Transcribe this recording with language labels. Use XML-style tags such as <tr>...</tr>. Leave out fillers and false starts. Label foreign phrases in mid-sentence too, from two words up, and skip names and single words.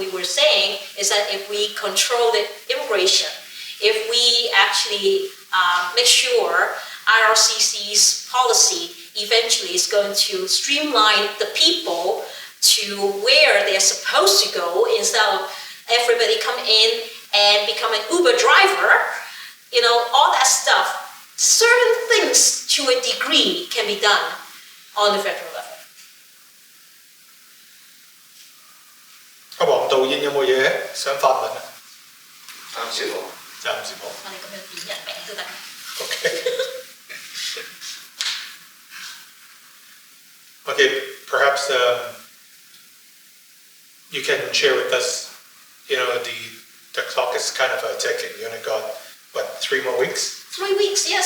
<en>we were saying, is that if we control the immigration, if we actually make sure IRCC's policy eventually is going to streamline the people to where they're supposed to go instead of everybody come in and become an Uber driver, all that stuff, certain things to a degree can be done on the federal level.</en> <yue>阿黃導演有冇嘢想發問啊？暫時冇。暫時冇。我哋咁樣點人名都得。</yue> <en>Okay. Okay, perhaps you can share with us, the clock is kind of ticking. You only got, 3 more weeks? 3 weeks, yes.</en>